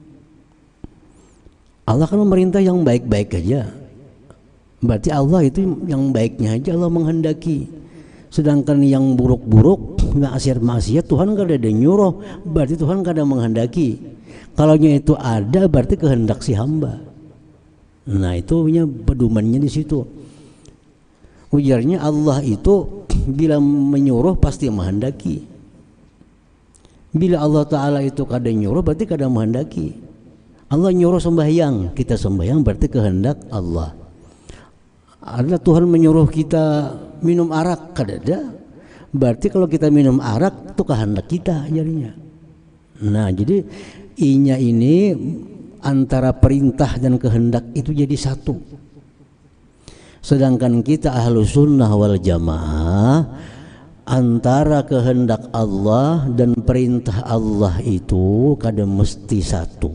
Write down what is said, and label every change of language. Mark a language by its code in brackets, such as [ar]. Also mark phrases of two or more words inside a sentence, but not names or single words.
[id] Allah kan memerintah yang baik-baik aja, berarti Allah itu yang baiknya aja Allah menghendaki. Sedangkan yang buruk-buruk, maksiat Tuhan kada ada nyuruh, berarti Tuhan kada menghendaki. Kalau itu ada berarti kehendak si hamba. Nah itu punya pedomannya di situ. Ujarnya Allah itu bila menyuruh pasti menghendaki. Bila Allah Ta'ala itu kada nyuruh berarti kada menghendaki. Allah nyuruh sembahyang, kita sembahyang berarti kehendak Allah. Ada Tuhan menyuruh kita minum arak, kada ada. Berarti kalau kita minum arak itu kehendak kita jadinya. Nah jadi inya ini antara perintah dan kehendak itu jadi satu. Sedangkan kita [ar] ahlu sunnah wal jamaah, [id] antara kehendak Allah dan perintah Allah itu kada mesti satu.